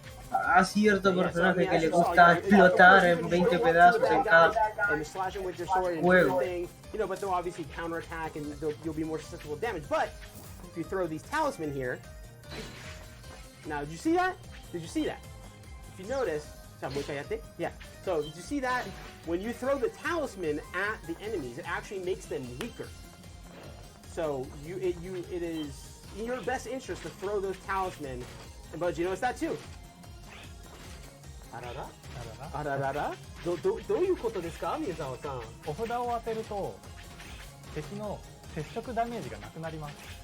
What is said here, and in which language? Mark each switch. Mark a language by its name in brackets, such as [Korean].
[Spanish] A cierto personaje que le gusta explotar en 20 pedazos en cada juego. [English] But they'll obviously counterattack and you'll be more susceptible to damage. But if you throw these talisman here, now did you see that? Did you see that? If you notice, yeah. So did you see that? When you throw the talisman at the enemies, it actually makes them weaker. So it is in your best interest to throw those talisman. But you notice that too. [Japanese] あらららどういうことですか、宮沢さん。お札を当てると敵の接触ダメージがなくなります。